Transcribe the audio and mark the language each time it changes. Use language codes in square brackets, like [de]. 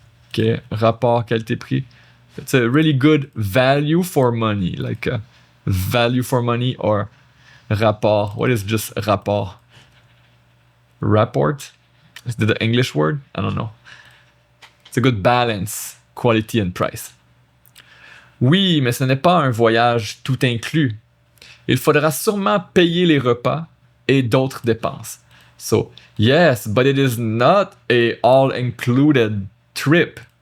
[en] Okay, rapport qualité-prix. It's a really good value for money, like value for money or rapport. What is just rapport? Rapport? Is that the English word? I don't know. It's a good balance, quality and price. [fr] Oui, mais ce n'est pas un voyage tout inclus. Il faudra sûrement payer les repas et d'autres dépenses. [en] So, yes, but it is not a all-included trip.